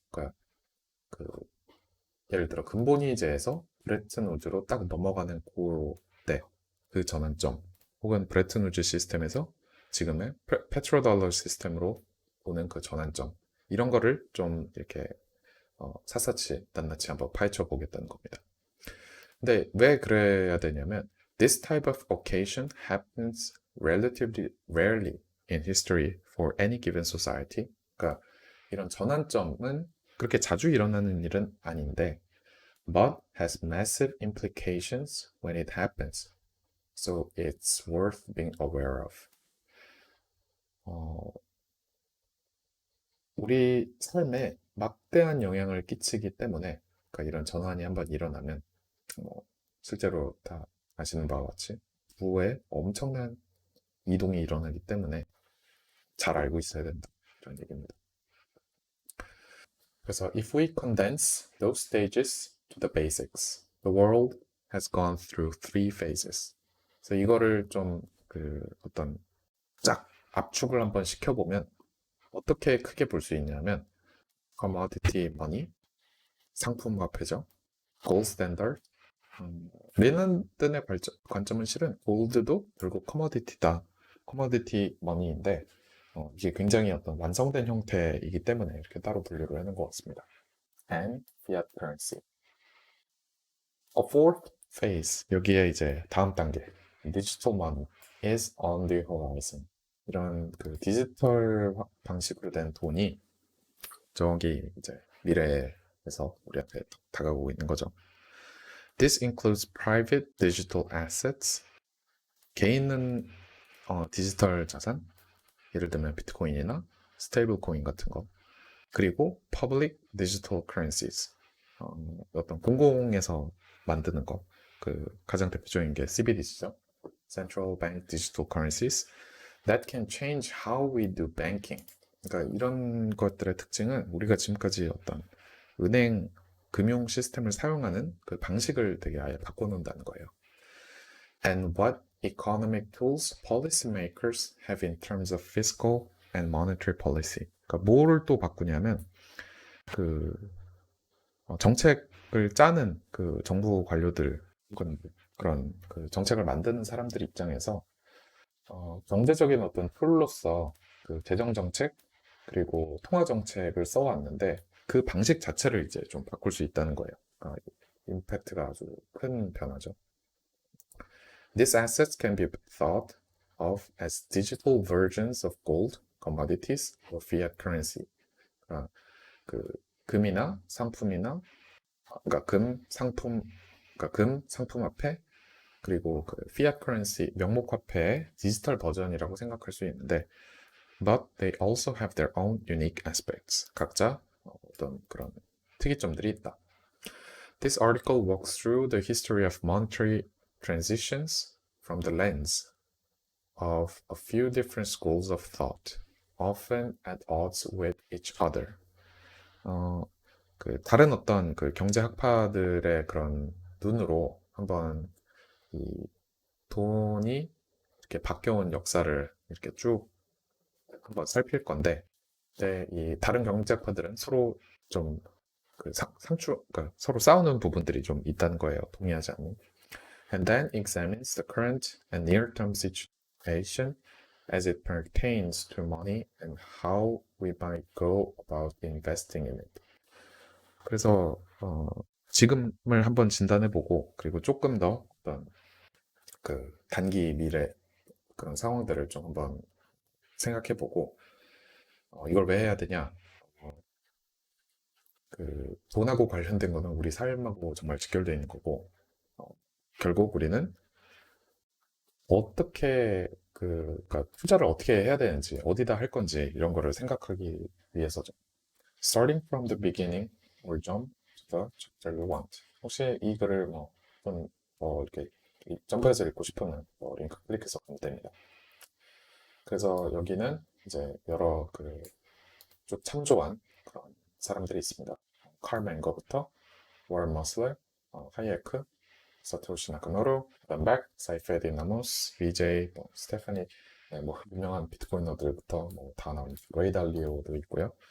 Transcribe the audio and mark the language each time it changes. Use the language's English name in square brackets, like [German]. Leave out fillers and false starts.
[Korean] 그러니까 예를 들어 근본위제에서 브레튼 우즈로 딱 넘어가는 그때 그 전환점 혹은 브레튼 우즈 시스템에서 지금의 페트로달러 시스템으로 오는 그 전환점 이런 거를 좀 이렇게 샅샅이 낱낱이 한번 파헤쳐 보겠다는 겁니다. 근데 왜 그래야 되냐면 [English] this type of occasion happens relatively rarely in history for any given society. [Korean] 그러니까 이런 전환점은 그렇게 자주 일어나는 일은 아닌데 [English] but has massive implications when it happens. So it's worth being aware of. [Korean] 우리 삶에 막대한 영향을 끼치기 때문에 그러니까 이런 전환이 한번 일어나면 실제로 다 아시는 바와 같이 부에 엄청난 이동이 일어나기 때문에 잘 알고 있어야 된다. 이런 얘기입니다. 그래서 [English] if we condense those stages to the basics, the world has gone through three phases. [Korean] 그래서 이거를 좀 어떤 쫙 압축을 한번 시켜보면 어떻게 크게 볼 수 있냐면 [English] commodity money, [Korean] 상품 화폐죠. [English] gold standard. [Korean] 레난든의 관점은 실은 골드도 결국 커머디티다. 커머디티 머니인데 이게 굉장히 어떤 완성된 형태이기 때문에 이렇게 따로 분류를 하는 것 같습니다. [English] And fiat currency. A fourth phase. [Korean] 여기에 이제 다음 단계. [English] digital money is on the horizon. [Korean] 이런 디지털 방식으로 된 돈이 저기 이제 미래에서 우리 앞에 다가오고 있는 거죠. [English] This includes private digital assets. [Korean] 개인은 디지털 자산, 예를 들면 비트코인이나 스테이블 코인 같은 거. 그리고 [English] public digital currencies. [Korean] 어떤 공공에서 만드는 거. 가장 대표적인 게 CBDC죠. [English] Central Bank Digital Currencies. That can change how we do banking. [Korean] 그러니까 이런 것들의 특징은 우리가 지금까지 어떤 은행 금융 시스템을 사용하는 그 방식을 되게 아예 바꿔놓는다는 거예요. [English] And what economic tools policymakers have in terms of fiscal and monetary policy. [Korean] 그러니까 뭐를 또 바꾸냐면 정책을 짜는 정부 관료들 그런 정책을 만드는 사람들 입장에서 경제적인 어떤 툴로서 재정 정책 그리고 통화 정책을 써왔는데 그 방식 자체를 이제 좀 바꿀 수 있다는 거예요. 임팩트가 아주 큰 변화죠. [English] These assets can be thought of as digital versions of gold, commodities, or fiat currency. [Korean] 금이나 상품이나 그러니까 금, 상품 화폐 그리고 fiat currency 명목 화폐의 디지털 버전이라고 생각할 수 있는데 [English] but they also have their own unique aspects. [Korean] 각자 어떤 그런 특이점들이 있다. [English] This article walks through the history of monetary transitions from the lens of a few different schools of thought, often at odds with each other. [Korean] 그 다른 어떤 그 경제학파들의 그런 눈으로 한번 이 돈이 이렇게 바뀌어온 역사를 이렇게 쭉 한번 살필 건데, 네, 이 다른 경제학파들은 서로 좀 그 그러니까 서로 싸우는 부분들이 좀 있다는 거예요. 동의하지 않는. [English] And then examines the current and near-term situation as it pertains to money and how we might go about investing in it. [Korean] 그래서 지금을 한번 진단해보고 그리고 조금 더 어떤 그 단기 미래 그런 상황들을 좀 한번 생각해보고 이걸 왜 해야 되냐? 그 돈하고 관련된 거는 우리 삶하고 정말 직결되어 있는 거고 결국 우리는 어떻게 그러니까 투자를 어떻게 해야 되는지 어디다 할 건지 이런 거를 생각하기 위해서죠. [English] Starting from the beginning, we'll jump to the chapter you want. [Korean] 혹시 이 글을 이렇게 점프해서 읽고 싶으면 링크 클릭해서 보면 됩니다. 그래서 여기는 이제 여러 쭉 참조한 그런 사람들이 있습니다. 칼 맹거부터 월 머슬러, 하이에크, 사토시 나카모토, 런백, 사이페디 나모스, BJ, 스테파니, 네, 유명한 비트코이너들부터 다 나온 레이 달리오도 있고요.